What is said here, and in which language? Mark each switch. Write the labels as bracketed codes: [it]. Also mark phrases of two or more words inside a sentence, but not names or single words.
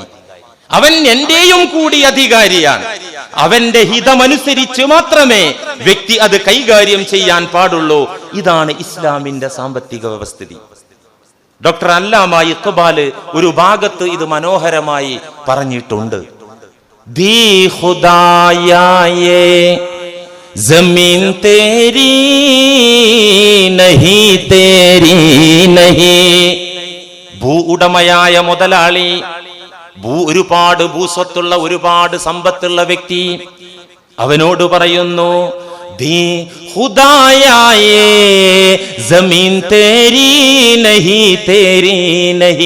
[ml] അവൻ എന്റെയും കൂടി അധികാരിയാണ്. അവന്റെ ഹിതമനുസരിച്ച് മാത്രമേ വ്യക്തി അത് കൈകാര്യം ചെയ്യാൻ പാടുള്ളൂ. ഇതാണ് ഇസ്ലാമിന്റെ സാമ്പത്തിക വ്യവസ്ഥിതി. ഡോക്ടർ അല്ലാമ ഇഖ്ബാൽ ഒരു ഭാഗത്ത് ഇത് മനോഹരമായി പറഞ്ഞിട്ടുണ്ട്. [ur] دی خدایا زمین تیری نہیں تیری نہیں. [ml] ഭൂ ഉടമയായ മുതലാളി, ഒരുപാട് ഭൂസ്വത്തുള്ള, ഒരുപാട് സമ്പത്തുള്ള വ്യക്തി അവനോട് പറയുന്നു, [ur] دی خدائے زمین تیری نہیں تیری نہیں.